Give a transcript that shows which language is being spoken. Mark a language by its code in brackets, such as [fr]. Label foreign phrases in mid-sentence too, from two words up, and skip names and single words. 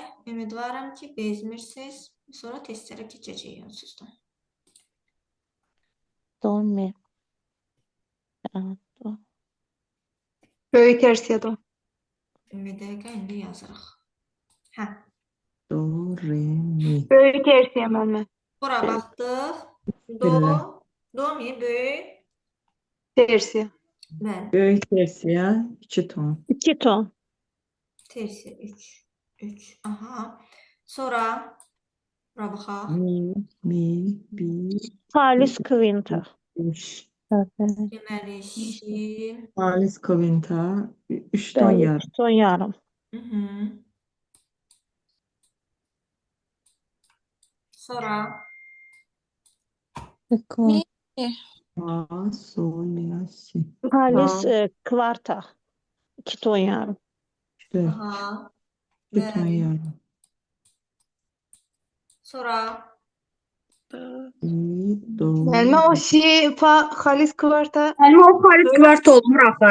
[az] Ümidvaram ki, bezmirsiniz. Sonra testlərə keçəcəyik onsuzdan. Dolmuyor. Böyük versiyada. Bir dəqiqə indi yazırıq. Hə. Do, re, mi. Böyük tersiye müəllimə. Bura baxdıq. Do, Billah. do mi? Böyük. Tersiye. Bəli. Böyük tersiya 2 ton. 2 ton. Tersiye 3. 3. Aha. Sonra bura baxaq. Mi, 1, Xalis kvinta. 5. Deməli, şin. Xalis kvinta 3 ton Bəli, yarım. 3 ton yarım. Sonra Mi. Fa, sol, la, si. Xalis kvarta. 2 ton yarım. 4. aha. 2 ton Bəli. yarım. Sonra 1, 4. Müəllimə o fa xalis kvarta. Müəllimə o xalis kvart olmur axı.